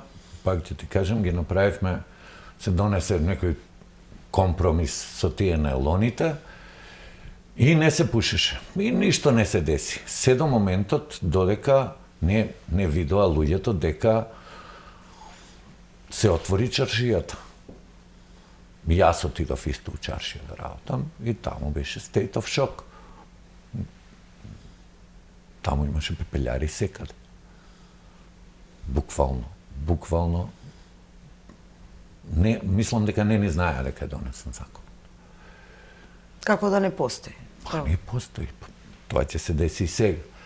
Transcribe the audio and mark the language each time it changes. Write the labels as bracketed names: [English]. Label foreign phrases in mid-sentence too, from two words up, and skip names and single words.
[Macedonian] Пак ќе ти кажам, ги направивме, се донесе некој компромис со тие најлоните и не се пушеше. И ништо не се деси. Се до моментот додека не видоа луѓето дека се отвори чаршијата. Јас отидов исто у чаршија да работам и таму беше [English] state of shock. [Macedonian] Таму имаше пепелјари секаде. Буквално. Не, мислам дека не знаеа дека е донесен закон. Како да не постои? Не постои. Тоа ќе се деси и сега.